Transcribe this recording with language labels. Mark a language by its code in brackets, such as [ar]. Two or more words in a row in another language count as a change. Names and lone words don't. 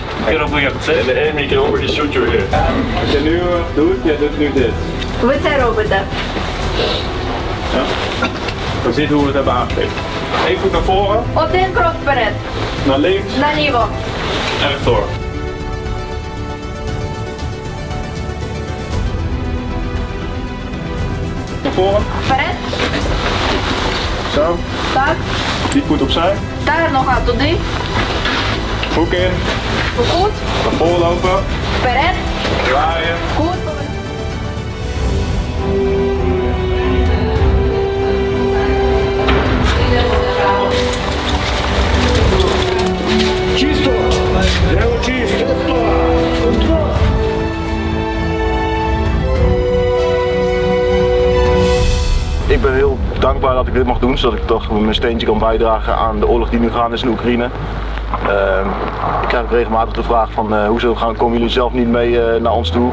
[nl] En de [en] enemy can already shoot you here. [nl] Als je nu doet, jij doet nu dit. [uk] Ви це робите. [nl] Ja. We zien hoe we het hebben aangekleed. Eén voet naar voren, [uk] Один крок вперед, [nl] naar links [uk] наліво. [nl] en rechtdoor. Naar voren. [uk] Вперед, [nl] Zo. [uk] так, [nl] Die voet opzij. [uk] та нога туди, [nl] Hoek in. [uk] в кут, [nl] Naar voren lopen. [uk] вперед, [nl] Draaien. [uk] кут. Чисто! [ru] Дело чисто! [nl] Ik ben heel dankbaar dat ik dit mag doen, zodat ik toch mijn steentje kan bijdragen aan de oorlog die nu gaande is in Oekraïne. Ik krijg ook regelmatig de vraag van hoezo komen jullie zelf niet mee naar ons toe?